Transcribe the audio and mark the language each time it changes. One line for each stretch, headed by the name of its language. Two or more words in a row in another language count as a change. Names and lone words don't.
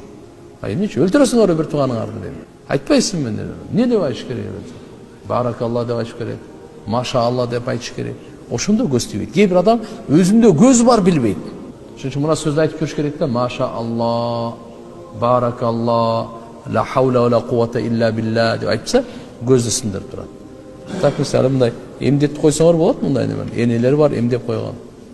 Kyrgyz: Эмнече өлтүрөсүңөр бир тууганыңарды деп. Айтпайсыңбы деп. Не деп айтыш керек? Баракалла деп айтыш керек. Машаалла деп айтыш керек. Ошондо көз тийбейт. Кээ бир адам өзүндө көз бар билбейт. Ошон үчүн мына сөздү айтып көрүш керек да. Машаалла, баракалла,
Arabic: لا حول ولا قوة إلا بالله
Kyrgyz: деп айтса, көздү сындырып турат. Так мисалы мындай эмдетип койсоңор болот, мындай неме. Энелер бар, эмдеп койгон.